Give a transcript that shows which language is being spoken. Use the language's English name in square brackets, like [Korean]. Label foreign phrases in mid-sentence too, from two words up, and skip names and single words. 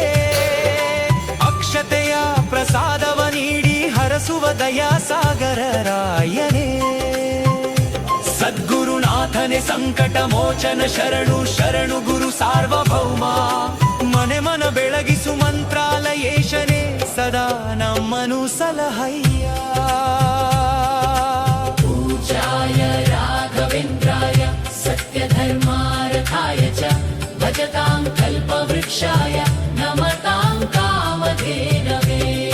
[Kannada] ಅಕ್ಷತೆಯ ಪ್ರಸಾದವ ನೀಡಿ ಹರಸುವ ದಯಾ ಸಾಗರ ರಾಯನೇ ಸದ್ಗುರುನಾಥನೆ ಸಂಕಟ ಮೋಚನ ಶರಣು ಶರಣು ಗುರು ಸಾರ್ವಭೌಮ ಮನೆ ಮನ ಬೆಳಗಿಸು ಮಂತ್ರಾಲಯೇಶನೇ ಸದಾ ನಮ್ಮನು ಸಲಹಯ್ಯ [Sanskrit] पूजाय राघवेन्द्राय सत्यधर्मारथाय च भजतां कल्पवृक्षाय नमतां कामधेनवे